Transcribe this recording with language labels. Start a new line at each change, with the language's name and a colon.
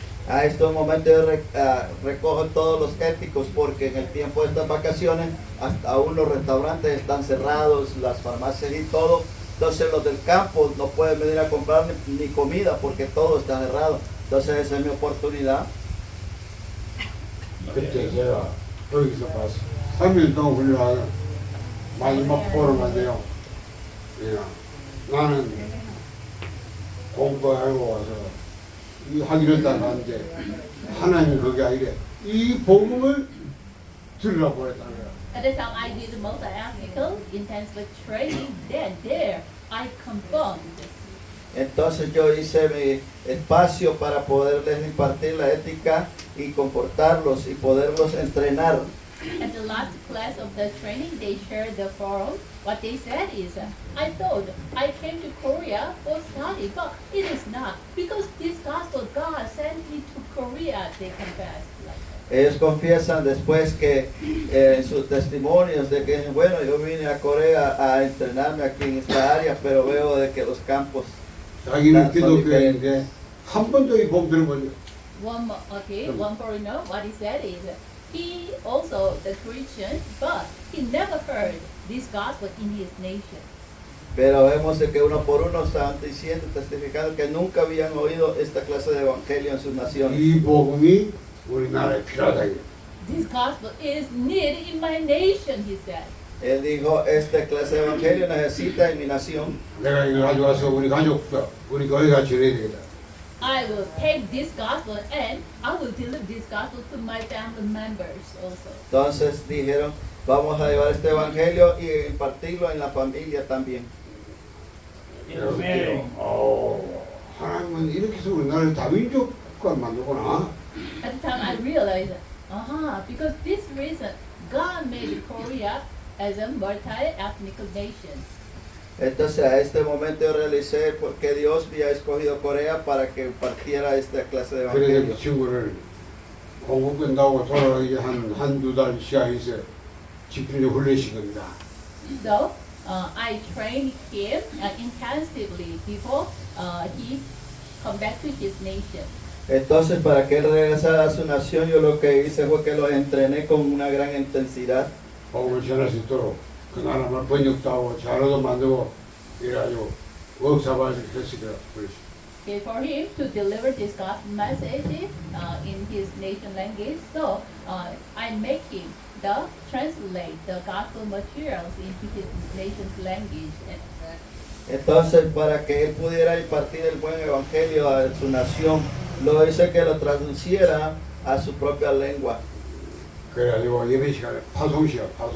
Spanish: A estos momentos yo recojo todos los étnicos porque en el tiempo de estas vacaciones hasta aún los restaurantes están cerrados, las farmacias y todo. Entonces los del campo no pueden venir a comprar ni comida porque todo está cerrado. Entonces esa es mi oportunidad.
Korean: 그때 제가 거기서 봤어. 3일 동안 훈련하는 마지막 포럼한데요. 나는 공부하고 와서 이 하기로 했다는데 하나님 그게 아니래. 이 복음을 들으라고 했다는 거야.
English: At the time I did multi-ethnical intensive training, then there I confirmed.
Spanish: Entonces yo hice mi espacio para poderles impartir la ética y comportarlos y poderlos entrenar.
English: At the last class of the training, they shared the forum. What they said is, I thought I came to Korea for study, but it is not. Because this gospel, God sent me to Korea, they confessed.
Spanish: Ellos confiesan después que en sus testimonios de que, bueno, yo vine a Corea a entrenarme aquí en esta área, pero veo de que los campos
Korean: 자기는 기독교인데 한 번도 이 복음 들어본 적
English: One foreigner, what he said is, he also the Christian, but he never heard this gospel in his nation.
Spanish: Pero vemos de que uno por uno están diciendo, testificando que nunca habían oído esta clase de evangelio en sus naciones.
Korean: 이 복음이 우리나라에 필요하다.
English: This gospel is needed in my nation, he said.
Spanish: Él dijo, esta clase de evangelio necesita en mi nación.
Korean: 내가 이걸 가져와서 우리 가족도 우리 교회가 전해야 되겠다.
English: I will take this gospel and I will deliver this gospel to my family members also.
Spanish: Entonces dijeron, vamos a llevar este evangelio y impartirlo en la familia también. Amén.
Korean: 하나님은 이렇게 해서 우리나라를 다민족과 만들구나.
English: At the time I realized, because this reason God made Korea as a multi-ethnic nation.
Spanish: Entonces a este momento yo realicé porque Dios había escogido Corea para que impartiera esta clase de
Korean: 그래서
Spanish: evangelio.
Korean: 그 친구를 공부 끝나고 돌아가기 한두 달 시간에서 집중력 훈련시킵니다.
English: So I trained him intensively before he come back to his nation.
Spanish: Entonces para que él regresara a su nación, yo lo que hice fue que lo entrené con una gran intensidad.
Korean: 복음을 전할 수 있도록 그 나라만 번역도 하고 자료도 만들고 이래가지고 워크숍을 했으니까 그렇지.
English: Okay, for him to deliver this gospel message in his nation language, so I make him translate the gospel materials into his nation's language.
Spanish: Entonces para que él pudiera impartir el buen evangelio a su nación, lo hice que lo traduciera a su propia lengua.
Korean: 그래가지고 예배 시간에 파송시야.